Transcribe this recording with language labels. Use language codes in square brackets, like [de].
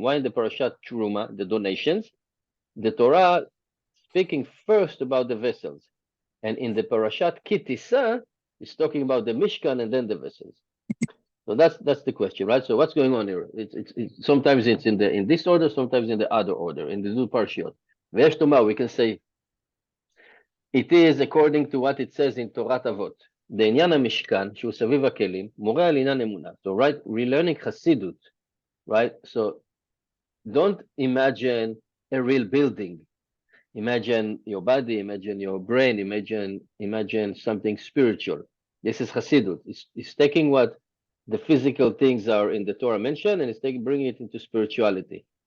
[en] Why in the Parashat Truma, the donations, the Torah speaking first about the vessels, and in the Parashat Kitisa, it's talking about the Mishkan and then the vessels. So that's the question, right? So what's going on here? It's sometimes it's in this order, sometimes in the other order, in the two Parashiyot. [he] Ve'esh tomar, [en] we can say it is according to what it says in Torah Avot. [he] בעניין המשכן, שהוא סביב הכלים, מורה על עניין אמונה. [en] So right, relearning Chasiduth, right? So don't imagine a real building. Imagine your body, imagine your brain, imagine something spiritual. This is Chasiduth. It's taking what the physical things are in the Torah mentioned, and it's bringing it into spirituality.